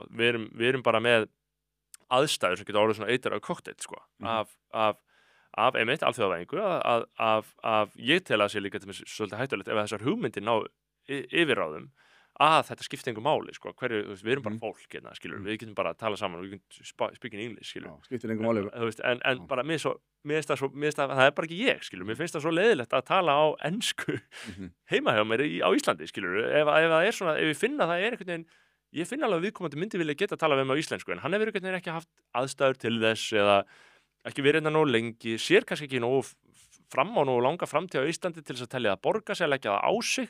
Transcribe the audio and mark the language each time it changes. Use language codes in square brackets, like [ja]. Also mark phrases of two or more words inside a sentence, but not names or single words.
[is] Við erum bara með aðstæður sem geta orðið svona eitur af kokteill, sko, af einmitt alþjóðavæðingu, af ég tel að sé líka til svolítið hættulegt ef þessar hugmyndir ná yfirráðum að þetta skipti engu máli, sko, við erum bara fólk, skilur, við getum bara að tala saman og við getum [en] speak in English, [is] skilur. Skiptir engu máli. En bara það bara ekki ég, skilur, mér finnst það svo leiðilegt að tala á ensku heima hjá mér á Íslandi, skilur, ef það svona, ef ég finna það einhvern veginn, ég finna alveg að viðkomandi myndi vilja geta að tala við mig á íslensku, en hann hefur einhvern veginn ekki haft aðstæður til þess eða ekki verið hérna nógu lengi, sér kannski ekki nógu fram á nógu langa framtíð á Íslandi til þess að telja að borga sig að leggja það á sig.